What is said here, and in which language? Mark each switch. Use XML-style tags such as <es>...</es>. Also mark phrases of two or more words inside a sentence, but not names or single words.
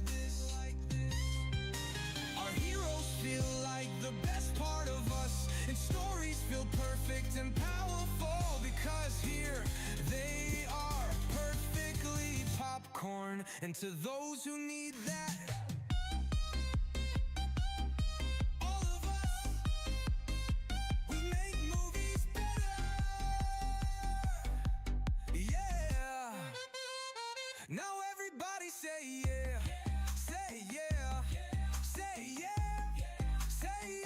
<en>Our heroes feel like the best part of us, and stories feel perfect and powerful, because here they are, perfectly popcorn. And to those who need that, now everybody say yeah, say yeah, say yeah, say</en>